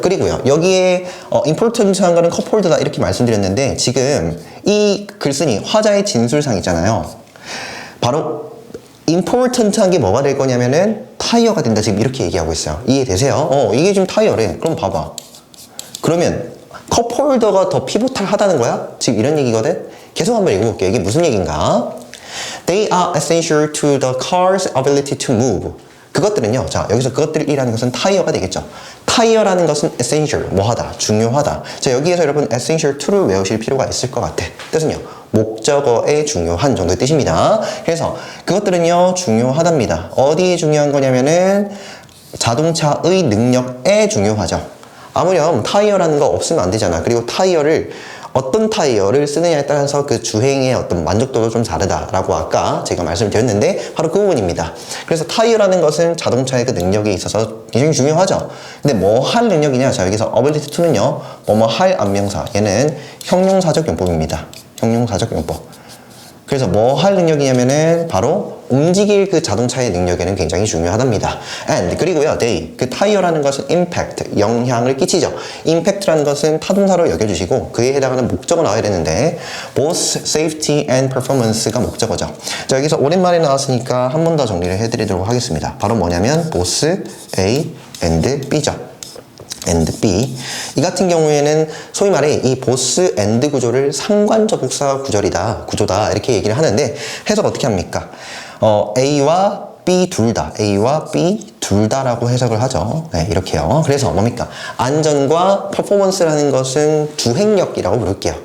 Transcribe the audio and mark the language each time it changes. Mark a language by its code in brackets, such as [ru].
[ko] 그리고요, 여기에 important한 거는 컵홀더다 이렇게 말씀드렸는데, 지금 이 글쓴이 화자의 진술상 있잖아요. 바로 important한 게 뭐가 될 거냐면은 타이어가 된다. 지금 이렇게 얘기하고 있어요. 이해되세요? 이게 지금 타이어래. 그럼 봐봐. 그러면 컵홀더가 더 피보탈하다는 거야? 지금 이런 얘기거든? 계속 한번 읽어볼게요. 이게 무슨 얘기인가? [en] They are essential to the car's ability to move. [ko] 그것들은요, 자, 여기서 그것들이라는 것은 타이어가 되겠죠. 타이어라는 것은 essential, 뭐하다, 중요하다. 자, 여기에서 여러분 essential to를 외우실 필요가 있을 것 같아. 뜻은요, 목적어의 중요한 정도의 뜻입니다. 그래서 그것들은요, 중요하답니다. 어디에 중요한 거냐면은 자동차의 능력에 중요하죠. 아무렴 타이어라는 거 없으면 안 되잖아. 그리고 어떤 타이어를 쓰느냐에 따라서 그 주행의 어떤 만족도도 좀 다르다라고 아까 제가 말씀드렸는데 바로 그 부분입니다. 그래서 타이어라는 것은 자동차의 그 능력에 있어서 굉장히 중요하죠. 근데 뭐 할 능력이냐? 자, 여기서 ability to는요, 뭐뭐 할 안명사, 얘는 형용사적 용법입니다. 형용사적 용법. 그래서 뭐 할 능력이냐면은 바로 움직일 그 자동차의 능력에는 굉장히 중요하답니다. And 그리고요, they 그 타이어라는 것은 impact 영향을 끼치죠. impact라는 것은 타동사로 여겨주시고 그에 해당하는 목적어 나와야 되는데 [en] both safety and performance [ko] 가 목적어죠. 자, 여기서 오랜만에 나왔으니까 한 번 더 정리를 해드리도록 하겠습니다. 바로 뭐냐면 both A and B죠. [en] and B. [ko] 이 같은 경우에는 소위 말해 이 보스 and 구조를 상관접속사 구조다 이렇게 얘기를 하는데 해석 어떻게 합니까? A와 B 둘 다, A와 B 둘 다라고 해석을 하죠. 네, 이렇게요. 그래서 뭡니까? 안전과 퍼포먼스라는 것은 주행력이라고 부를게요.